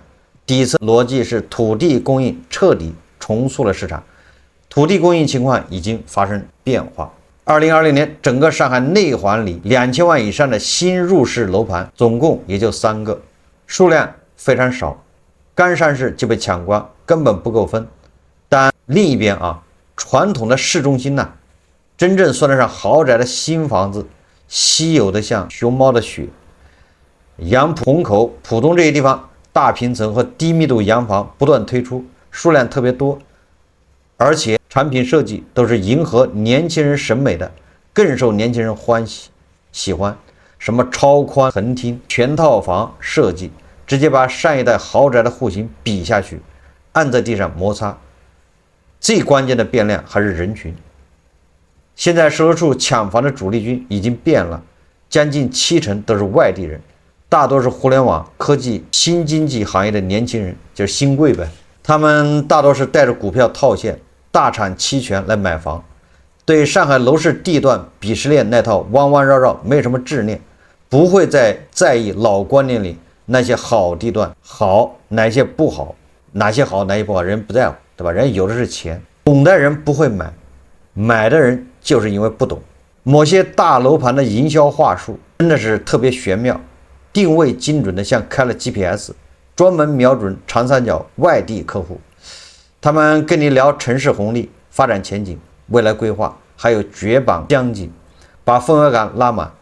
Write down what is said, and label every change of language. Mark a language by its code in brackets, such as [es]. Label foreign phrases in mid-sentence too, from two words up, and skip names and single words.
[zh] 第一次邏輯是土地供應徹底重塑了市場，土地供應情況已經發生變化。2020年，整個上海內環裡2000萬以上的新入市樓盤總共也就3個，數量非常少，剛上市就被搶光，根本不夠分。但另一邊啊，傳統的市中心呢，真正算得上豪宅的新房子，稀有的像熊猫的血。杨浦、虹口、浦东这些地方，大平层和低密度洋房不斷推出，數量特別多，而且產品設計都是迎合年輕人審美的，更受年輕人喜歡。什麼超寬橫廳、全套房設計，直接把上一代豪宅的戶型比下去，按在地上摩擦。最關鍵的變量還是人群。現在售楼處搶房的主力軍已經變了，將近70%都是外地人，大多是互聯網、科技、新經濟行業的年輕人，就是新貴唄。他們大多是帶着股票套現、大產期權來買房，對上海樓市地段鄙視鏈那套彎彎繞繞沒什麼執念，不會再在意老觀念裡那些好地段好，哪些不好，哪些好哪些不好，人不在乎，對吧？人有的是錢，懂的人不會買，買的人就是因為不懂。某些大樓盤的營銷話術真的是特別玄妙，定位精準的像開了 GPS， 專門瞄準長三角外地客戶。他們跟你聊城市紅利、發展前景、未來規劃，還有絕版江景，把氛圍感拉滿。